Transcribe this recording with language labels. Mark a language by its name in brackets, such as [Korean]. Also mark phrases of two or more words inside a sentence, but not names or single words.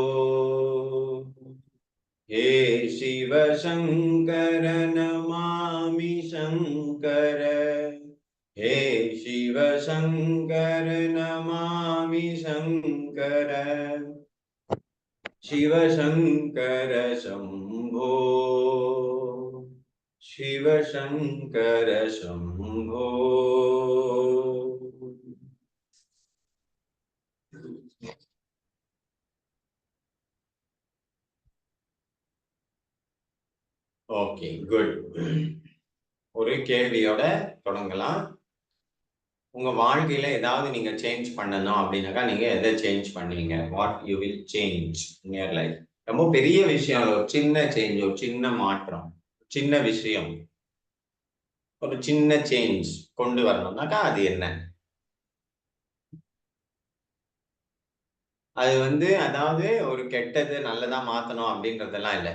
[Sanskrit] हे शिव शंकर नमामि शंकर, हे शिव शंकर नमामि शंकर, शिव शंकर शंभो, शिव शंकर शंभो. [English] Okay, good. [Tamil] ஒரு கேள்வியோட தொடங்கலாம். உங்க வாழ்க்கையில ஏதாவது நீங்க சேஞ்ச் பண்ணணும் அப்படின்னாக்கா நீங்க எதை சேஞ்ச் பண்ணுவீங்க? [English] What you will change in your life? [Tamil] ரொம்ப பெரிய விஷயம், ஒரு சின்ன சேஞ்ச், ஒரு சின்ன மாற்றம், சின்ன விஷயம், ஒரு சின்ன சேஞ்ச் கொண்டு வரணும்னாக்கா அது என்ன? அது அதாவது ஒரு கெட்டது நல்லதா மாத்தணும் அப்படின்றதெல்லாம் இல்லை.